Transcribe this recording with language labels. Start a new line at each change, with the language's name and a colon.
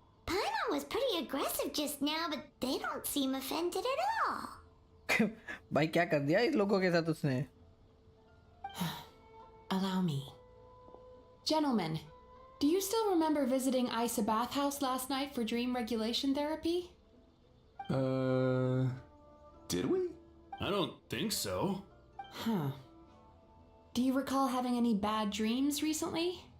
English: Paimon was pretty aggressive just now, but they don't seem offended at all.
Hindi: भाई क्या कर दिया इस लोगों के साथ उसने?
English: Allow me. Gentlemen, do you still remember visiting Isa Bathhouse last night for dream regulation therapy? Did we? I don't think so. Huh. Do you recall having any bad dreams recently?